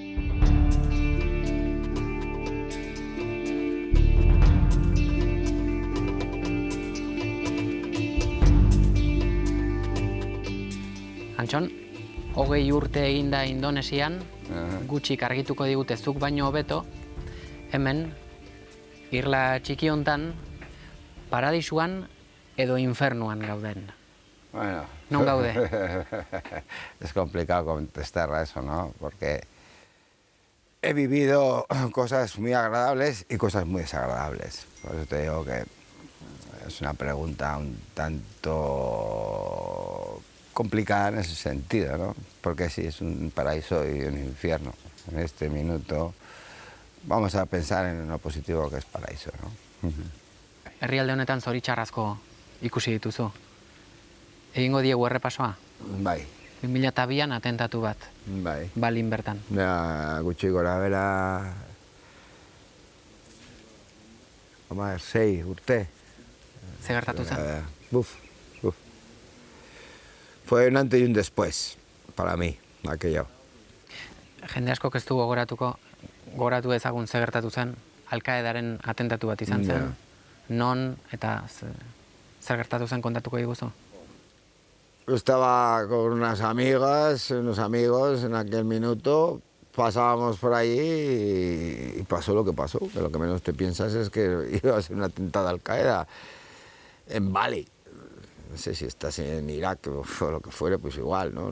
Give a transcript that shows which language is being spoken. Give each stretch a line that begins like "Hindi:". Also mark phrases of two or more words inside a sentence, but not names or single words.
Basque: Antxon, 20 urte eginda Indonesian, gutxik argituko digute zuk baino hobeto, hemen, irla txiki hontan, paradisuan edo infernuan gauden. Bueno. Non gaude?
Spanish: Es complicado contestar a eso, ¿no? Porque he vivido cosas muy agradables y cosas muy desagradables. Por eso te digo que es una pregunta un tanto complicada en ese sentido, ¿no? Porque sí, es un paraíso y un infierno. En este minuto vamos a pensar en lo positivo que es paraíso, ¿no?
Basque: Herrialde honetan zoritxarrazko ikusi dituzu. Egingo diegu errepasoa? Bai. 2002an atentatu bat. Bai. Balin bertan. Gutxi gora bera... 6 urte. Ze gertatu zen?
Spanish: Fue un antes y un después para mí, aquello.
Basque: Jende askok ez du gogoratu ezagun ze gertatu zen, Al-Qaedaren atentatu bat izan zen. Non eta zer gertatu zen kontatuko diguzu?
Spanish: Yo estaba con unos amigos en aquel minuto, pasábamos por allí y pasó lo que pasó, que lo que menos te piensas es que iba a ser un atentado a Al-Qaeda en Bali. No sé si estás en Irak o lo que fuere, pues igual, ¿no?